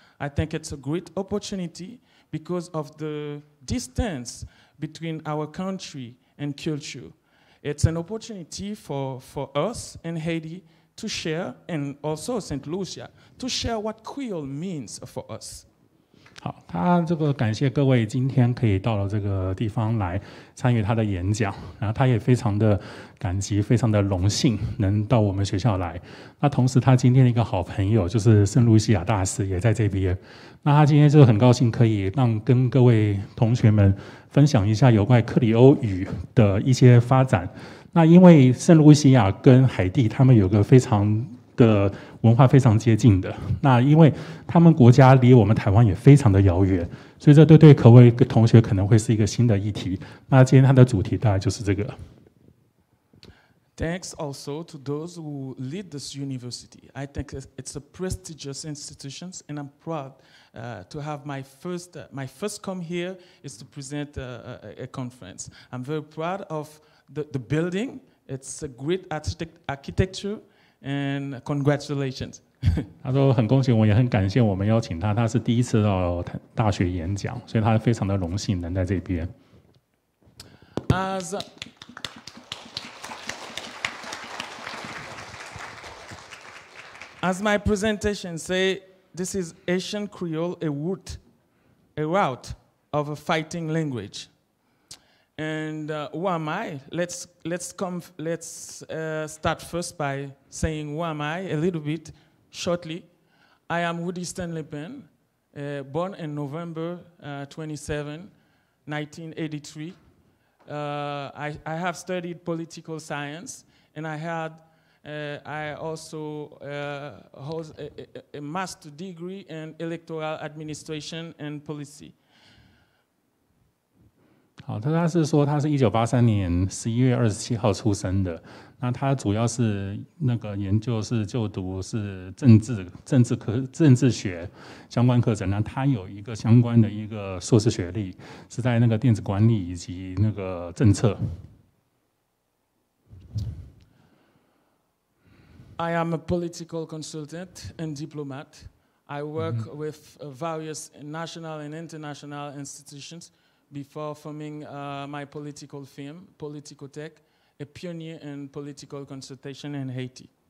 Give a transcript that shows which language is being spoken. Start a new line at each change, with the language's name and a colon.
English: I think it's a great opportunity because of the distance between our country and culture. It's an opportunity for us in Haiti to share, and also Saint Lucia, to share what Creole means for us.
Chinese: 好，他这个感谢各位今天可以到了这个地方来参与他的演讲，然后他也非常的感激，非常的荣幸能到我们学校来。那同时他今天的一个好朋友就是圣露西亚大使也在这边，那他今天就很高兴可以跟各位同学们分享一下有关克里欧语的一些发展。那因为圣露西亚跟海地他们有个非常的文化非常接近的，那因为他们国家离我们台湾也非常的遥远，所以这对各位同学可能会是一个新的议题。那今天它的主题大概就是这个。
English: Thanks also to those who lead this university. I think it's a prestigious institution, and I'm proud to have my first come here is to present a conference. I'm very proud of the building. It's a great architecture. And congratulations.
Chinese: 他说很恭喜我，也很感谢我们邀请他。他是第一次到大學演講，所以他非常的榮幸能在這邊。
English: As my presentation say, this is Haitian Creole, a route of a fighting language. And who am I? Let's start first by saying who am I a little bit shortly. I am Roudy Stanley PENN, born in November 27, 1983. I have studied political science, and I also hold a master degree in electoral administration and policy.
Chinese: 好，他是说他是1983年11月27号出生的。那他主要是那个研究是就读是政治学相关课程。那他有一个相关的一个硕士学历，是在那个电子管理以及那个政策。
English: I am a political consultant and diplomat. I work with various national and international institutions. Before forming my political firm, Political Tech, a pioneer in political consultation in Haiti.